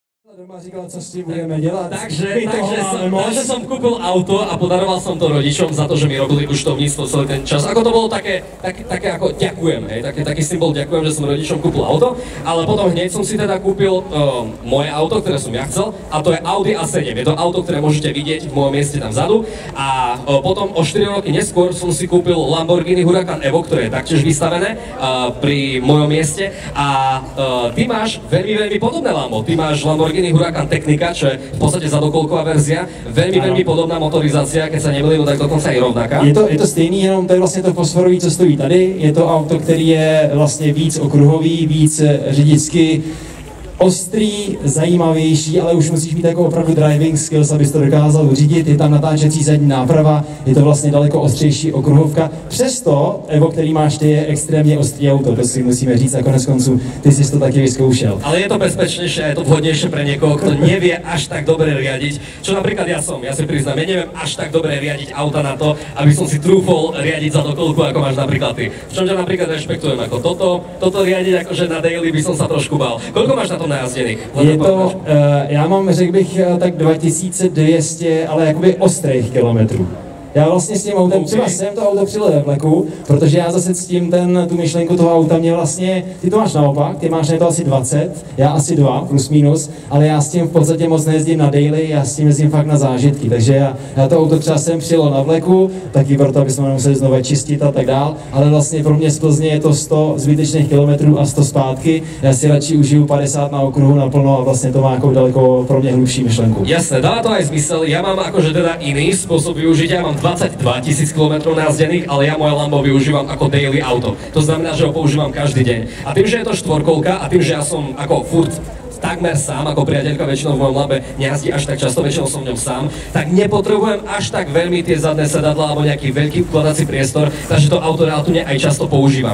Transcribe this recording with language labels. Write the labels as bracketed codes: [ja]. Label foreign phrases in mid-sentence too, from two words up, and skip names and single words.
[cs] Doma říkala, co s tím budeme dělat. [sk] Takže som kúpil auto a podaroval som to rodičom za to, že mi robili účtovníctvo celý ten čas. Ako to bolo také ako ďakujem, hej, taký symbol ďakujem, že som rodičom kúpil auto, ale potom hneď som si teda kúpil moje auto, ktoré som ja chcel, a to je Audi A7. Je to auto, ktoré môžete vidieť v mojom mieste tam vzadu, a potom o 4 roky neskôr som si kúpil Lamborghini Huracan Evo, ktoré je taktiež vystavené pri mojom mieste, a ty máš veľmi podobné Lambo. Ty máš Lamborghini Huracan Technica, čo je v podstate zadokolková verzia, veľmi podobná motorizácia, keď sa nemýlim, tak dokonca i rovnaká. [cs] Je to stejný, jenom to je vlastně to fosforový, co stojí tady. Je to auto, který je vlastně víc okruhový, víc řidičsky ostrý, zajímavější, ale už musíš mít jako opravdu [en] driving skills, [cs] abys to dokázal řídit. Je tam natáčecí zadní náprava, je to vlastně daleko ostřejší okruhovka. Přesto Evo, který máš ty, je extrémně ostrý auto, to si musíme říct, a konec konců ty jsi to taky vyzkoušel. [sk] Ale je to bezpečnejšie a je to vhodnejšie pre niekoho, kto nevie až tak dobre riadiť. Čo napríklad ja si priznám, ja neviem až tak dobre riadiť auta na to, aby som si trúfol riadiť za dokolku, ako máš napríklad ty. V čom ťa napríklad rešpektujem, ako toto riadiť akože na daily by som sa trošku bál. Koľko máš na to najazdených? [cs] Je to, já mám, řekl bych, tak 2200, ale jakoby ostrých kilometrů. Já vlastně s tím autem, třeba jsem to auto přijel ve vleku, protože já zase ctím tu myšlenku toho auta, mě vlastně, ty to máš naopak, ty máš na to asi 20, já asi 2, plus minus, ale já s tím v podstatě moc nejezdím na daily, já s tím jezdím fakt na zážitky, takže já to auto třeba jsem přijel na vleku, taky proto, aby jsme nemuseli znovu čistit a tak dál, ale vlastně pro mě z Plzně je to 100 zbytečných kilometrů a 100 zpátky, já si radši užiju 50 na okruhu naplno a vlastně to má jako daleko pro mě hlubší myšlenku. [sk] Jasné, dá to aj zmysel, ja mám akože teda iný spôsob využitia, mám 22 000 km najazdených, ale ja moje Lambo využívam ako daily auto. To znamená, že ho používam každý deň. A tým, že je to štvorkolka a tým, že ja som ako furt takmer sám, ako priateľka väčšinou v mojom Lambe nejazdí až tak často, väčšinou som v ňom sám, tak nepotrebujem až tak veľmi tie zadné sedadlá alebo nejaký veľký vkladací priestor, takže to auto reálne aj často používam.